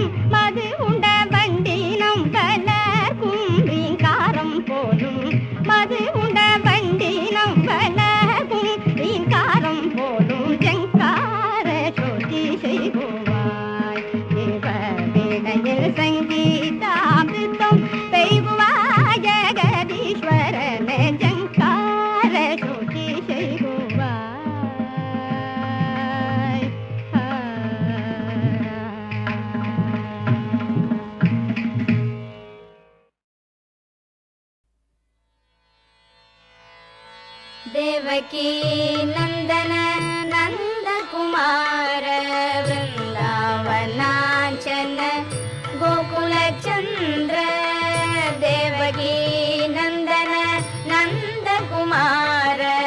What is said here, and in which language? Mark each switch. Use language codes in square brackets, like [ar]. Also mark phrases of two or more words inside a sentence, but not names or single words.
[ta] மது உண்ட வண்டினம் வளர்க்கும் ரீங்காரம் போலும் மது உண்ட வண்டினம் வளர்க்கும் ரீங்காரம் போலும் ஜங்கார ஸ்ருதி செய்குவாய் ஜீவ வீணையில் சங்கீதாமிருதம் பெய்குவாய் ஜெகதீஸ்வரன ஜங்கார ஸ்ருதி [sa] செய்குவாய் ದೇವಕಿ ನಂದನ ನಂದ ಕುಮಾರ ವೃಂದಾವನಾಚನ ಗೋಕುಲ ಚಂದ್ರ ದೇವಕಿ ನಂದನ ನಂದ ಕುಮಾರ